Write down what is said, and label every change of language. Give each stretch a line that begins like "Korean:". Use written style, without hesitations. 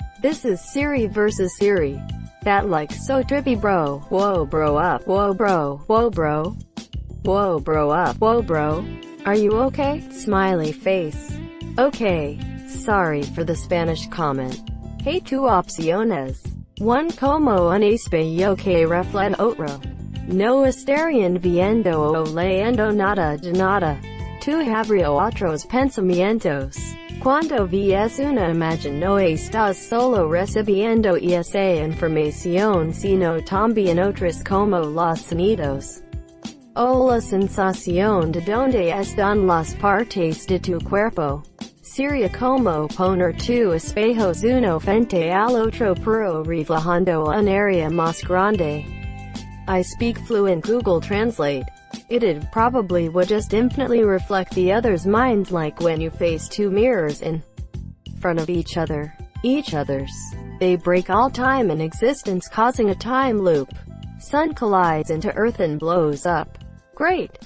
English: This is Siri versus Siri. That like so trippy bro. Whoa bro up. Whoa bro. Whoa bro. Whoa bro up. Whoa bro. Are you okay? Smiley face. Okay. Sorry for the Spanish comment.
Spanish: Hey, 2 opciones. 1 como un espejo que refleja otro. No estarían viendo o leyendo nada de nada. Tu habría otros pensamientos. Cuando ves una imagen no estás solo recibiendo esa información sino también otras como los sonidos. O la sensación de donde están las partes de tu cuerpo. Sería como poner tu espejos uno frente al otro pero reflejando un área más grande.
English: I speak fluent Google Translate. It probably would just infinitely reflect the other's minds, like when you face 2 mirrors in front of each other. Each other's. They break all time and existence, causing a time loop. Sun collides into Earth and blows up. Great.